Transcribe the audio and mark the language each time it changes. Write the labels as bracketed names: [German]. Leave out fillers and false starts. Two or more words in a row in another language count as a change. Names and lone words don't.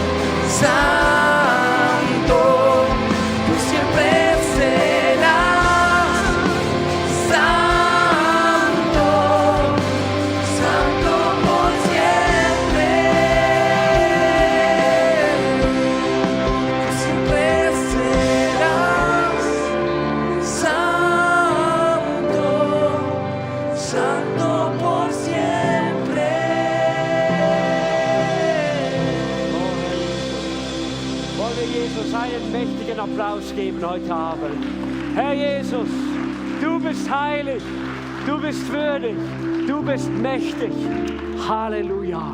[Spanish] santo, tú siempre serás, santo, santo por siempre, tú siempre serás, santo, santo por siempre. [German] Wollen wir Jesus einen mächtigen Applaus geben heute Abend. Herr Jesus, du bist heilig, Du bist würdig, du bist mächtig. Halleluja.